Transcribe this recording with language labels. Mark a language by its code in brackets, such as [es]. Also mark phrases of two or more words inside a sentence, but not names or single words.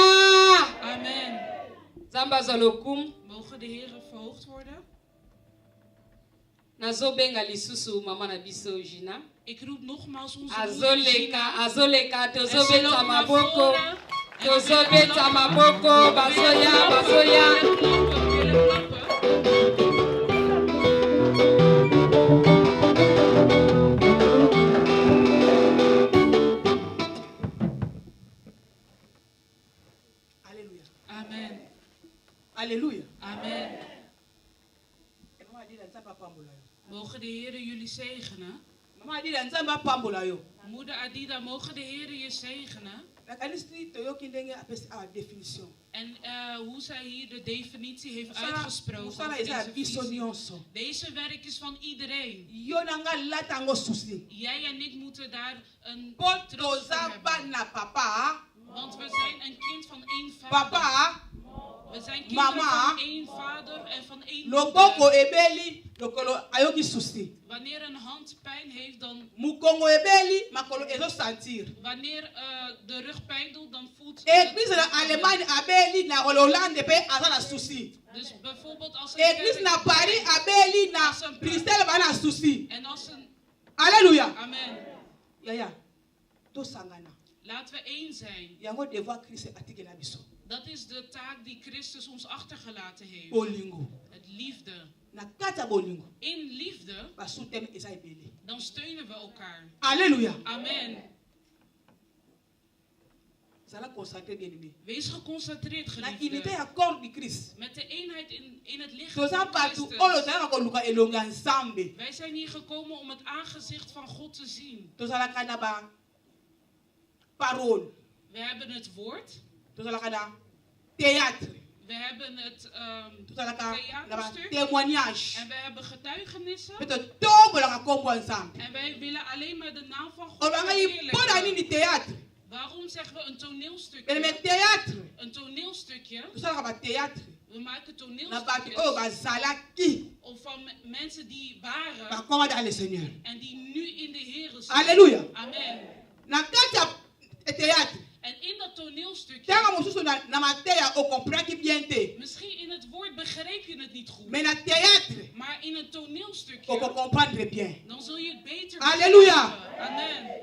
[ln] Amen. Zamba zalokum. [nl] Mogen de Heer verhoogd worden. [ln] Nazobenga lisusu mama na biso Gina. [nl] Ik roep nogmaals onze moeder Gina. [ln] Azoleka, [nl] En ze loopt [ln] tozobeta [nl] naar [ln] maboko. [nl] voren. En we willen [ln] Tozobeta [nl] klappen. [ln] maboko, basoya, basoya. [nl] We willen klappen. Alléluia. Amen. Alléluia. Amen. [ln] Mama adila nzambe apambola yo. [nl] Mogen de Heer jullie zegenen. [ln] Mama adila nzambe apambola yo. [nl] Moeder Adida, mogen de Heer je zegenen. [ln] nakanisi toyoki ndenge apesi awa définition. [nl] En hoe zij hier de definitie heeft [ln] Mosala [nl] uitgesproken. over [ln] eza ya [nl] deze [ln] biso [nl] visie. [ln] nyonso. [nl] Deze werk is van iedereen. [ln] Yo na nga lata yango susi. [nl] Jij en ik moeten daar een [ln] Mpo [nl] troost voor [ln] toza [nl] hebben. [ln] bana papa. [nl] Want we zijn een kind van één vader. [ln] Papa. [nl] We zijn kinderen [ln] Mama. [nl] van één vader en van één [ln] Loboko [nl] moeder. [ln] ebeli lokolo ayoki susi. [nl] Wanneer een hand pijn heeft, dan... [ln] Mukongo ebeli makolo ezo sentir. [nl] Wanneer de rug pijn doet, dan voelt... [ln] Église na Allemagne abeli na Hollande pe aza na susi. [nl] Dus bijvoorbeeld als een [ln] Église [nl] kerk- [ln] na Paris abeli na Bruxelles ba na susi. [nl] En als een... Alléluia. Amen. [ln] Yaya. Tosangana. [nl] Laten we één zijn. [ln] Yango devoir Christ atikela biso. [nl] Dat is de taak die Christus ons achtergelaten heeft. [ln] Bolingo. [nl] Het liefde. [ln] Na kata bolingo. [nl] In liefde, [ln] Basuteme eza ebele. [nl] dan steunen we elkaar. Alléluia. Amen. [ln] Zala concentré [fr] bien aimé. [nl] Wees geconcentreerd, [ln] Na unité [nl] geliefde. [fr] ya corps du Christ. [nl] Met de eenheid in het lichaam [ln] Toza [nl] van [ln] batu [nl] Christus. [ln] oyo tala koluka elonga nzambe. [nl] Wij zijn hier gekomen om het aangezicht van God te zien. [ln] Tozalaka na ba parole. [nl] We hebben het woord. [ln] Tozalaka na théâtre. [nl] We hebben het [ln] Tozalaka na ba [nl] theaterstuk. [ln] témoignage. [nl] En we hebben getuigenissen. [ln] Pe totombolaka kombo ya nzambe. [nl] En wij willen alleen maar de naam van God [ln] Olanga yi mpona [nl] verheerlijken. [ln] nini théâtre. [nl] Waarom zeggen we een [ln] Bele [nl] toneelstukje? [ln] me théâtre. [nl] Een toneelstukje. [ln] Tosalaka ba théâtre. [nl] We maken [ln] na bato oyo [nl] toneelstukjes [ln] bazalaki [nl] of van mensen die waren [ln] bakoma [fr] dans le Seigneur. [nl] en die nu in de Heer zijn. Alléluia. Amen. [ln] Na kati ya théâtre, [nl] En in dat toneelstukje, [ln] tanga mosusu na mateya okompraki bien te. [nl] misschien in het woord begreep je het niet goed, [ln] Mais na théâtre, [nl] maar in een toneelstukje, [ln] okokomprendre bien. [nl] dan zul je het beter Alléluia. begrijpen. Amen.